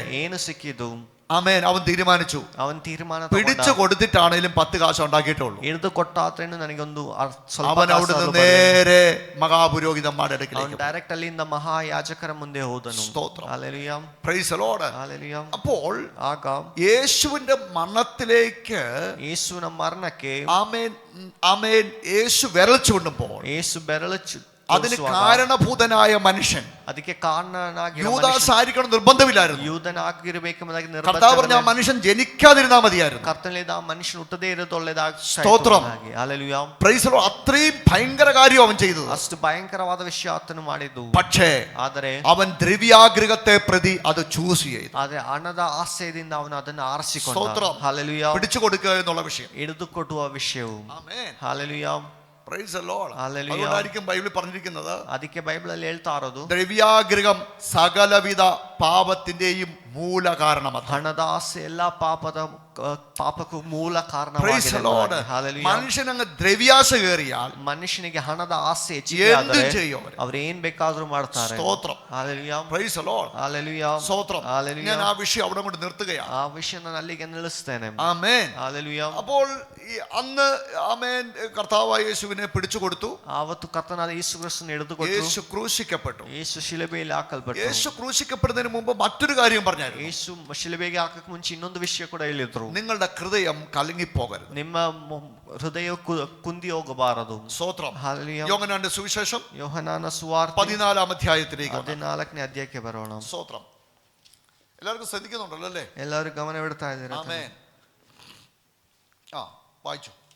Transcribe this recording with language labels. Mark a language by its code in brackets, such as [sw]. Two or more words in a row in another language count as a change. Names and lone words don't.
[kn] ಏನು ಸಿಕ್ಕಿದ್ದು? [ml] ആമേൻ. അവൻ തീരുമാനിച്ചു, [kn] ಅವನ್ ತೀರ್ಮಾನ [ml] പിടിച്ചു കൊടുത്തിട്ടാണേലും 10 കാശ് ഉണ്ടാക്കിയിട്ടുള്ളൂ. [kn] ಹಿಡಿದು ಕೊಟ್ಟಾತ್ರೇನು ನನಗೊಂದು ಸ್ವಲ್ಪ [ml] അവൻ അവിടുന്ന് നേരെ മഹാപുരോഹിതന്മാരുടെ അടുക്കലേക്ക് [kn] ಡೈರೆಕ್ಟ್ ಅಲ್ಲಿಂದ ಮಹಾಯಾಜಕರ ಮುಂದೆ ಹೋದನು. [ml] സ്തോത്രം. ഹല്ലേലൂയ. [en] Praise the Lord. [ml] ഹല്ലേലൂയ. അപ്പോൾ [kn] ಆಗ [ml] യേശുവിന്റെ മരണത്തിലേക്ക് [kn] ಯೇಸುವಿನ ಮರಣಕ್ಕೆ [ml] ആമേൻ, ആമേൻ, യേശു വിരൽ ചൂണ്ടുമ്പോൾ [kn] ಯೇಸು ಬೆರಳು [ml] അതിന് കാരണഭൂതനായ മനുഷ്യൻ [kn] ಅದಕ್ಕೆ ಕಾರಣನಾಗಿ [ml] യൂദാസ് ആയിരിക്കണം നിർബന്ധമില്ലായിരുന്നു. [kn] ಯೂದನಾಗಿರಬೇಕೆಂಬುದಾಗಿ [ml] കർത്താവ് പറഞ്ഞ ആ മനുഷ്യൻ ജനിക്കാതിരുന്നാ മതിയായിരുന്നു. [kn] ಕರ್ತನಿಂದ ಆ ಮನುಷ್ಯನು ಹುಟ್ಟದೇ ಇರೋದು ಒಳ್ಳೆದಾಗಿ. [ml] സ്തോത്രം. ഹല്ലേലൂയ. [en] Praise the Lord. [ml] അത്രയും ഭയങ്കര കാര്യം അവൻ ചെയ്തത്. [kn] ಅಷ್ಟು ಭಯಂಕರವಾದ ವಿಷಯ ಆತನು ಮಾಡಿದ್ದು. [ml] പക്ഷേ [kn] ಆದರೆ [ml] അവൻ ദ്രവ്യാഗ്രഹത്തെ പ്രതി അത് ചൂസ് ചെയ്തു. [kn] ಆದ್ರೆ ಹಣದ ಆಸೆಯಿಂದ ಅವನು ಅದನ್ನು ಆರಿಸಿಕೊಂಡ. [ml] സ്തോത്രം. ഹല്ലേലൂയ. പിടിച്ചു കൊടുക്കുക എന്നുള്ള വിഷയം. [kn] ಹಿಡಿದು ಕೊಡುವ ವಿಷಯವು. [ml] ആമേൻ. ഹല്ലേലൂയ. [en] Praise the Lord. [ml] ഹല്ലേലൂയ. അതുകൊണ്ടായിരിക്കും ബൈബിളിൽ പറഞ്ഞിരിക്കുന്നത്, [kn] ಅದಕ್ಕೆ ಬೈಬಲ್ ಅಲ್ಲಿ ಹೇಳ್ತಾ ಇರೋದು, [ml] ദ്രവ്യാഗ്രഹം സകലവിധ പാപത്തിന്റെയും മൂല കാരണമത്. [kn] ಹಣದ ಆಸೆ ಎಲ್ಲ ಪಾಪಕ್ಕೂ ಮೂಲ [en] Praise the Lord. [kn] ಕಾರಣವಾಗಿದೆ. Hallelujah. [ml] മനുഷ്യനങ്ങ് ദ്രവ്യാശ കയറിയാൽ [kn] ಮನುಷ್ಯನಿಗೆ ಹಣದ ಆಸೆ [ml] എന്തും [kn] ಹೆಚ್ಚಿಗೆ [ml] ചെയ്യും അവര്. [kn] ಅವ್ರು ಏನ್ ಬೇಕಾದ್ರೂ ಮಾಡ್ತಾರೆ. [ml] സ്തോത്രം. [en] Hallelujah. Praise the Lord. Hallelujah. [ml] സ്തോത്രം. Hallelujah. ഞാൻ ആ വിഷയം അവിടെ കൊണ്ട് നിർത്തുകയാണ്. ആ വിഷയം ഞാൻ [kn] അಲ್ಲಿಗೆ ನಿಲ್ಲಿಸ್ತೇನೆ. [ml] ആമേൻ. Hallelujah. അപ്പോൾ അന്ന് ആമേൻ കർത്താവായ യേശുവിനെ പിടിച്ചു കൊടുത്തു. [kn] ಆವತ್ತು ಕರ್ತನಾದ ಯೇಸು ಕ್ರಿಸ್ತನ ಹಿಡಿದುಕೊಟ್ಟು [ml] യേശു ക്രൂശിക്കപ്പെട്ടു. [kn] ಯೇಸು ಶಿಲುಬೆಯಲ್ಲಿ ಹಾಕಲ್ಪಟ್ಟರು. [ml] യേശു ക്രൂശിക്കപ്പെടുന്നതിന് മുമ്പ് മറ്റൊരു കാര്യം പറഞ്ഞായിരുന്നു. [kn] ಯೇಸು ಶಿಲುಬೆಗೆ ಹಾಕಕ್ಕೆ ಮುಂಚೆ ಇನ್ನೊಂದು ವಿಷಯ ಕೂಡ ಹೇಳಿದ್ರು. [ml] നിങ്ങളുടെ ഹൃദയം കലങ്ങിപ്പോകരുത്. [kn] ನಿಮ್ಮ ಹೃದಯ ಕುಂದಿ ಹೋಗಬಾರದು. [ml] സ്തോത്രം. Hallelujah. യോഹന്നാന്റെ സുവിശേഷം [kn] ಯೋಹನನ ಸುವಾರ್ತೆ [ml] 14 അധ്യായത്തിലേക്ക് [kn] 14ನೇ ಅಧ್ಯಾಯಕ್ಕೆ ಬರೋಣ. [ml] സ്തോത്രം. എല്ലാവർക്കും ശ്രദ്ധിക്കുന്നുണ്ടല്ലോ അല്ലേ? [kn] ಎಲ್ಲರೂ ಗಮನವಿಡ್ತಾ ಇದ್ದೀರಾ? [ml] ആമേൻ. ആ വായിച്ചു.